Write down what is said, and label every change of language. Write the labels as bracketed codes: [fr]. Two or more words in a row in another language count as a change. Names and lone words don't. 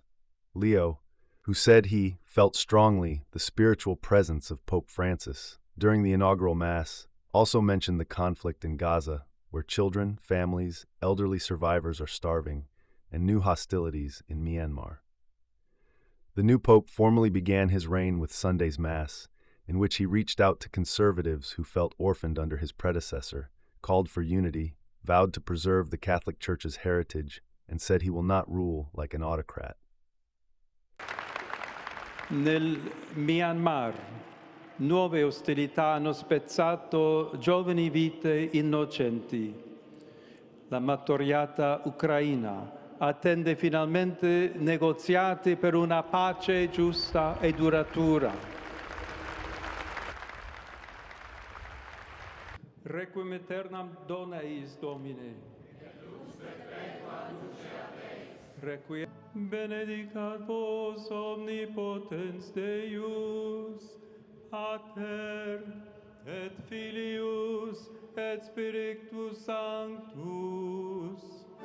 [en] Leo, who said he felt strongly the spiritual presence of Pope Francis during the inaugural Mass, also mentioned the conflict in Gaza, where children, families, elderly survivors are starving, and new hostilities in Myanmar. The new pope formally began his reign with Sunday's Mass, in which he reached out to conservatives who felt orphaned under his predecessor, called for unity, vowed to preserve the Catholic Church's heritage, and said he will not rule like an autocrat. [it] Nel Myanmar, nuove ostilità hanno spezzato giovani vite innocenti. La martoriata Ucraina attende finalmente negoziati per una pace giusta e duratura. [la] Requiem aeternam dona eis Domine. Requiem benedicat vos omnipotens Deus, Pater, et Filius, et Spiritus Sanctus.